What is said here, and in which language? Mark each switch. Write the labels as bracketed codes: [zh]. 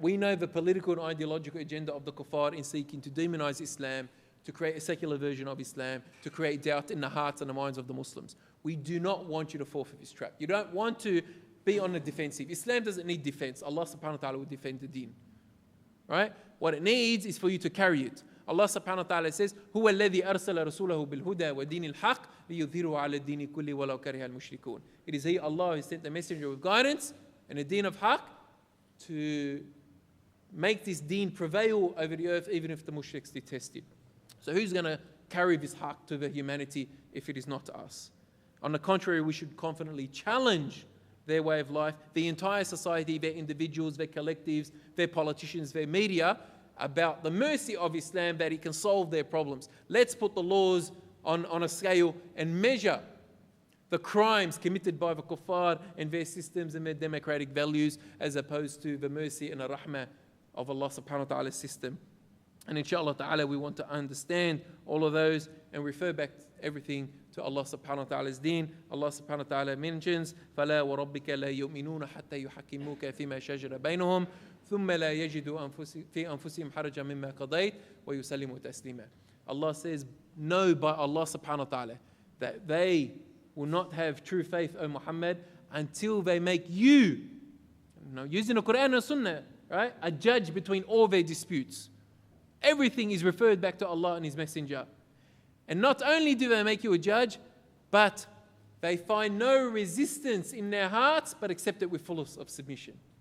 [en] We know the political and ideological agenda of the kuffar in seeking to demonize Islam, to create a secular version of Islam, to create doubt in the hearts and the minds of the Muslims. We do not want you to fall for this trap. You don't want to be on the defensive. Islam doesn't need defense. Allah subhanahu wa ta'ala will defend the deen. Right? What it needs is for you to carry it. [ar] Allah subhanahu wa ta'ala [en] says, [ar] هُوَ الَّذِي أَرْسَلَ رَسُولَهُ بِالْهُدَى وَدِينِ الْحَقِّ لِيُظْهِرُهُ عَلَى الدِّينِ كُلِّهِ وَلَوْ كَرِهَ الْمُشْرِكُونَ. [en] It is He, Allah, who sent the messenger with guidance and the deen of haqq to make this deen prevail over the earth even if the mushriks detest it. So who's going to carry this haqq to the humanity if it is not us? On the contrary, we should confidently challenge their way of life, the entire society, their individuals, their collectives, their politicians, their media, about the mercy of Islam that it can solve their problems. Let's put the laws on a scale and measure the crimes committed by the kuffar and their systems and their democratic values as opposed to the mercy and the rahmah of Allah subhanahu wa ta'ala's system. And inshallah ta'ala, we want to understand all of those and refer back everything to Allah subhanahu wa ta'ala's deen. [ar] Allah subhanahu wa ta'ala mentions, فَلَا وَرَبِّكَ لَا يُؤْمِنُونَ حَتَّى يُحَكِّمُوكَ فِيمَا شَجَرَ بَيْنَهُمْ ثُمَّ لَا يَجِدُوا فِي أَنفُسِهِمْ حَرَجًا مِمَّا قَضَيْتَ وَيُسَلِّمُوا تَسْلِيمًا. [en] Allah says, know by Allah subhanahu wa ta'ala that they will not have true faith, O Muhammad, until they make you, using the Quran and Sunnah, right, a judge between all their disputes. Everything is referred back to Allah and His Messenger. And not only do they make you a judge, but they find no resistance in their hearts, but accept it with fullness of submission.